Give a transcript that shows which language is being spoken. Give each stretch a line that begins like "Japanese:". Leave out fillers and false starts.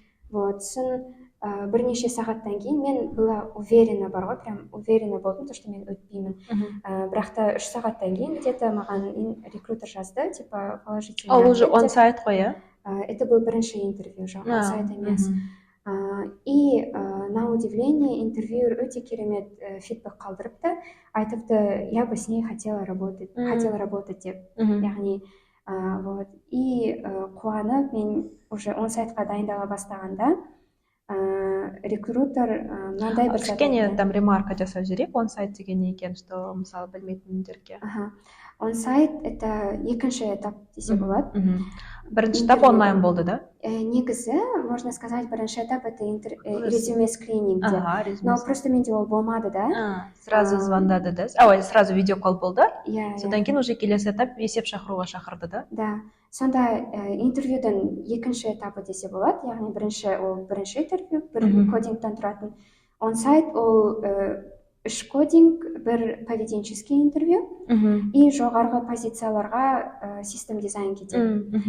Kazakh: Вот, сосын бірнеше сағаттан кейін мен
Russian: была уверена
Kazakh: бар ғой,
Russian: прям уверена
Kazakh: болдым,
Russian: то что
Kazakh: мен өтпеймін. Бірақ та 3 сағаттан кейін
Russian: где-то
Kazakh: маған рекрутер жазды,
Russian: типа положительно.
Kazakh: Ол уже он сайт қой, иә?
Russian: Это был
Kazakh: бірінші интервью, жоқ, сайт емес.
Russian: И на удивление
Kazakh: интервьюер өте керемет фидбэк қалдырыпты, айтыпты,
Russian: я бы с ней хотела работать
Kazakh: деп. Яғни вот. И қуанып мен уже он сайтқа дайындала бастағанда рекрутер мынандай бір кішкене там ремарка жасап жіберейік, он сайт деген не екен,
Russian: что
Kazakh: мысалы білмейтіндерге. Он сайт это екінші этап десе болады. Бірінші этап онлайн болды, да? Негізі,
Russian: можно сказать,
Kazakh: бірінші этап
Russian: это
Kazakh: резюме скринингде.
Russian: Но просто
Kazakh: менде ол болмады, да?
Russian: Сразу
Kazakh: звондады, да? Ой, сразу видеокол болды? Содан кейін уже келесі этап есеп шақыруға шақырды, да? Да. Сонда интервьюдің екінші этапы десе болады. Яғни бірінші интервью, бір кодингтан тұратын. Он сайт ол 3 кодинг, бір
Russian: поведенческий
Kazakh: интервью и жоғарғы позицияларға систем дизайн кетеді.